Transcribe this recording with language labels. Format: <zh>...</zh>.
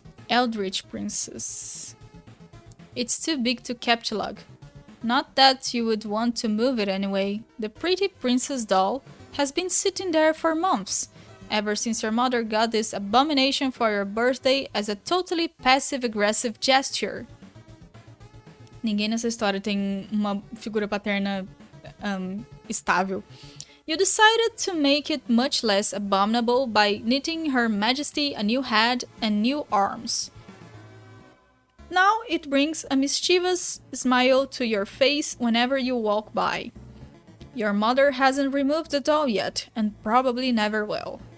<en>Eldritch Princess. It's too big to catalog. Not that you would want to move it anyway. The pretty princess doll has been sitting there for months, ever since your mother got this abomination for your birthday as a totally passive-aggressive gesture.</en> <pt>Ninguém nessa história tem uma figura paterna estável.</pt> <en>You decided to make it much less abominable by knitting Her Majesty a new head and new arms. Now it brings a mischievous smile to your face whenever you walk by. Your mother hasn't removed the doll yet, and probably never will.</en>